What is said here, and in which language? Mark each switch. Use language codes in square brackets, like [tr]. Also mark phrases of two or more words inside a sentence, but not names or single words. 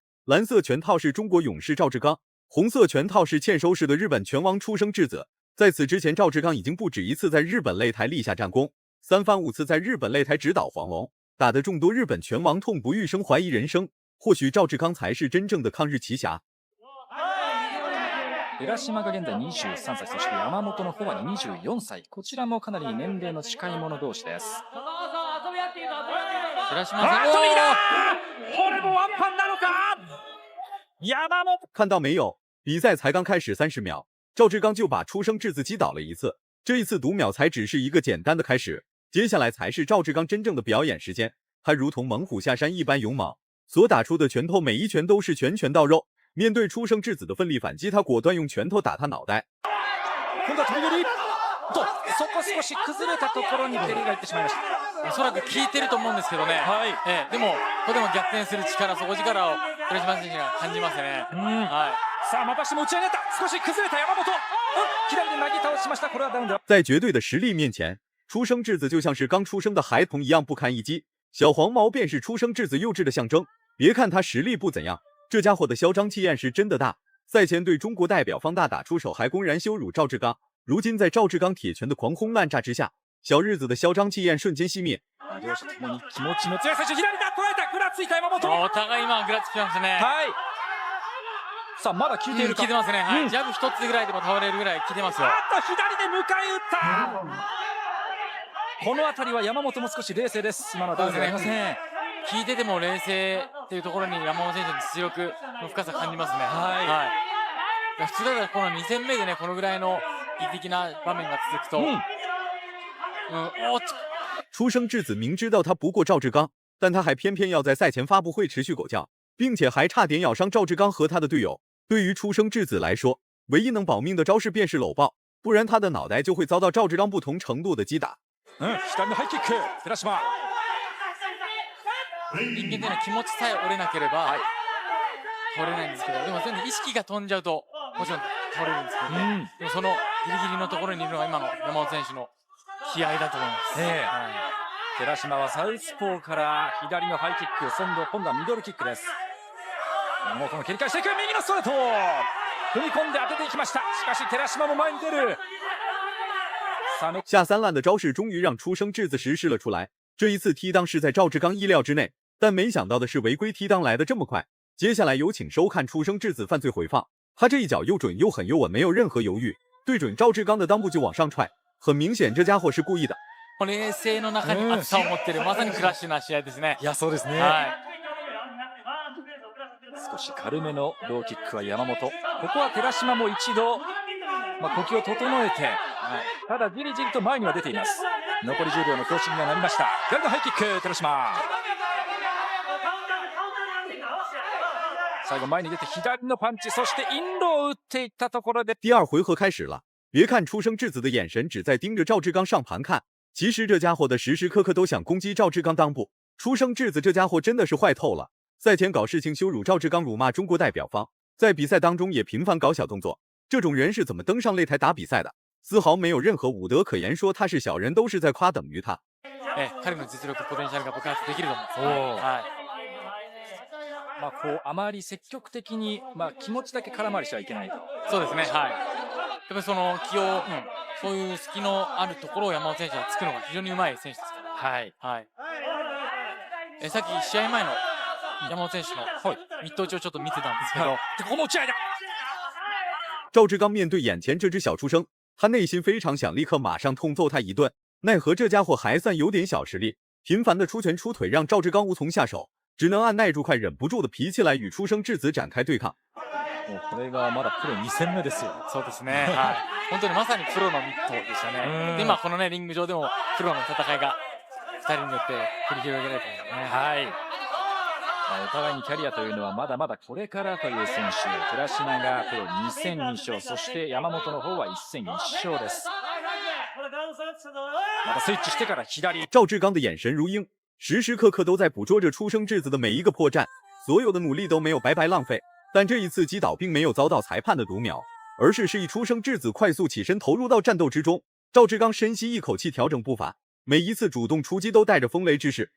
[zh] 蓝色拳套是中国勇士赵志刚，红色拳套是欠收式的日本拳王出生质子。在此之前，赵志刚已经不止一次在日本擂台立下战功，3番5次在日本擂台直捣黄龙，打得众多日本拳王痛不欲生，怀疑人生。或许赵志刚才是真正的抗日奇侠。 [ja] 寺島が現在23歳、そして山本の方は24歳。こちらもかなり年齢の近い者同士です。寺島さん、これもワンパンなのか？ [zh] 山本，看到没有？比赛才刚开始30秒，赵志刚就把出生质子击倒了一次。这一次读秒才只是一个简单的开始，接下来才是赵志刚真正的表演时间。他如同猛虎下山一般勇猛，所打出的拳头每一拳都是拳拳到肉。面对出生质子的奋力反击，他果断用拳頭打他脑袋。 [ja] 今度は飛び蹴りと、そこ少し崩れたところに蹴りがいってしまいました。おそらく効いてると思うんですけどね。はい。でもとても逆転する力、底力を寺島選手が感じますね。はい。さあまたしても打ち上げた。少し崩れた山本。左でなぎ倒しました。これはダウンだ。 [zh] 在绝对的实力面前，出生质子就像是刚出生的孩童一样不堪一击。小黄毛便是出生质子幼稚的象征。别看他实力不怎样，这家伙的嚣张气焰是真的大。赛前对中国代表方大打出手，还公然羞辱赵志刚。如今在赵志刚铁拳的狂轰滥炸之下，小日子的嚣张气焰瞬间熄灭。 [ja] 両者ともに気持ちの強い最初左だ捉えた。ぐらついた山本。お互い今ぐらつきましたね。はい。さあまだ効いているか。効いてますね。はい。ジャブ一つぐらいでも倒れるぐらい効いてますよ。左で迎え撃った。この辺りは山本も少し冷静です。今のはダウンではありません。聞いてても冷静っていうところに山本選手の実力の深さ感じますね。はい。普通だったらこの2戦目でね、このぐらいの劇的な場面が続くと、 [zh] 出生质子明知道他不过赵志刚，但他还偏偏要在赛前发布会持续狗叫，并且还差点咬伤赵志刚和他的队友。对于出生质子来说，唯一能保命的招式便是搂抱，不然他的脑袋就会遭到赵志刚不同程度的击打。 [ja] 左のハイキック、寺島。人間というのは気持ちさえ折れなければ倒れないんですけど、でもそういう意識が飛んじゃうともちろん倒れるんですけど、でもそのギリギリのところにいるのが今の山本選手の気合だと思います。寺島はサウスポーから左のハイキック、今度はミドルキックです。山本も切り返していく。右のストレート踏み込んで当てていきました。しかし寺島も前に出る。 [zh] 下三滥的招式终于让出生质子实施了出来。这一次踢裆是在赵志刚意料之内，但没想到的是违规踢裆来得这么快。接下来有请收看出生质子犯罪回放。他这一脚又准又狠又稳，没有任何犹豫，对准趙志剛的裆部就往上踹。很明显这家伙是故意的。 [ja] 冷静の中に熱さを持っている、まさにクラッシュな試合ですね。いやそうですね。少し軽めのローキックは山本。ここは寺島も一度、呼吸を整えて、ただじりじりと前には出ています。残り10秒の強振にはなりました。左のハイキック、寺島。最後前に出て左のパンチ、そしてインロを打っていったところで [zh] 第二回合开始了。别看出生质子的眼神只在盯着赵志刚上盘看，其实这家伙的时时刻刻都想攻击赵志刚裆部。出生质子这家伙真的是坏透了，赛前搞事情羞辱赵志刚，辱骂中国代表方，在比赛当中也频繁搞小动作。这种人是怎么登上擂台打比赛的？丝毫没有任何武德可言，说他是小人都是在夸等于他。 [ja] 彼の実力ポテンシャルが爆発できると思う。こうあまり積極的に、気持ちだけ空回りしてはいけないと。そうですね。やっぱりその気を、そういう隙のあるところを山本選手はつくのが非常にうまい選手ですから。さっき試合前の山本選手のミット打ちをちょっと見てたんですけど、ここも打ち合いだ。 [zh] 赵志刚面对眼前这只小出生， 他内心非常想立刻马上痛揍他一顿，奈何这家伙还算有点小实力，频繁的出拳出腿让赵志刚无从下手，只能按耐住快忍不住的脾气来与出生质子展开对抗。 [ja] これがまだプロ2戦目ですよ。そうですね。はい。本当にまさにプロのミットでしたね。で、今このねリング上でもプロの戦いが2人によって繰り広げられてますね。はい。お互いにキャリアというのはまだまだこれからという選手。寺島がプロ2戦2勝、そして山本の方は1戦1勝です。またスイッチしてから左。 [zh] 赵志刚的眼神如鹰，时时刻刻都在捕捉着出生质子的每一个破绽，所有的努力都没有白白浪费。但这一次击倒并没有遭到裁判的读秒，而是示意出生质子快速起身投入到战斗之中。赵志刚深吸一口气，调整步伐，每一次主動出击都帶着風雷之勢。